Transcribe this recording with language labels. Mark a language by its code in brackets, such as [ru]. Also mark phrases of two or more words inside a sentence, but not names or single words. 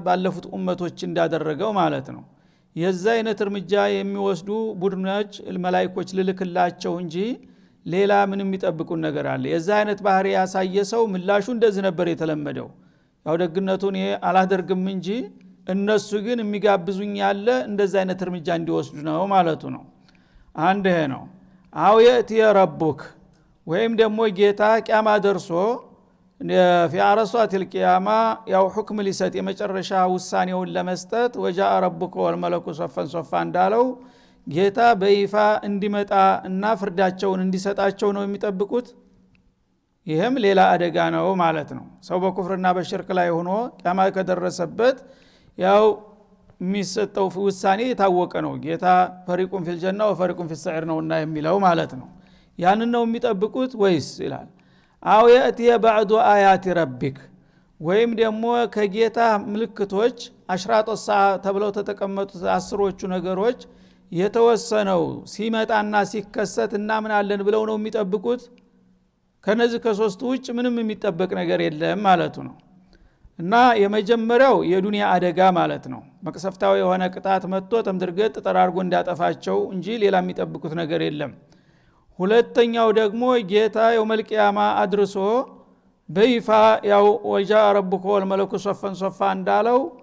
[am] ባለፉት ኡመቶች እንዳደረገው ማለት ነው የዛ አይነት እርምጃ የሚወስዱ ቡድኖች መላእክቶች ልልክላቸው እንጂ ሌላ ምን የሚጠብቁን ነገር አለ የዛ አይነት ባህሪ ያሳየ ሰው ምላሹ እንደዚህ ነበር የተለመደው ያው ደግነቱን ይሄ አላደርግም እንጂ እነሱ ግን የሚጋብዙኝ ያለ እንደዛ አይነት እርምጃ እንዲወስዱ ነው ማለቱ ነው አንድ ይሄ ነው [ar] أو يأتي ربك [am] ወይም ደግሞ ጌታ ቂያማ ደርሶ [ar] في عرصات القيامه [am] ያው ሁክም ሊሰጥ የመጨረሻ ውሳኔውን ለመስጠት [ar] وجاء ربك والملك صفا صفا [am] እንዳለው ጌታ በይፋ እንዲመጣ እና ፍርዳቸውን እንዲሰጣቸው ነው የሚጠብቁት ይሄም ሌላ አደጋ ነው ማለት ነው ሰው በኩፍርና በሽርክ ላይ ሆኖ ቂያማ ከደረሰበት ያው የሚሰጠው ውሳኔ የታወቀ ነው ጌታ [ar] فريق في الجنة وفريق في السعير [am] ነውና የሚለው ማለት ነው ያንን ነው የሚጠብቁት ወይስ ይላል [ar] أو يأتي بعض آيات ربك [am] ወይም ደግሞ ከጌታ ምልክቶች [ar] أشراط الساعة [am] ተብለው ተተቀመጡት አስሮቹ ነገሮች የተወሰነው ሲመጣና ሲከሰት እና ምን አለን ብለው ነው የሚጠብቁት ከነዚህ ከሶስቱ ውጭ ምንም የሚጠበቅ ነገር የለም ማለቱ ነው እና የመጀመሪያው የዱንያ አደጋ ማለት ነው መቅሰፍታዊ የሆነ ቅጣት መጥቶ ተምድርገት ተጠራርጎ እንዲያጠፋቸው እንጂ ሌላ የሚጠብቁት ነገር የለም ሁለተኛው ደግሞ ጌታ [ar] يوم القيامة [am] አድርሶ በይፋ ያው [ar] وجاء ربك والملك صفا صفا [am] እንዳለው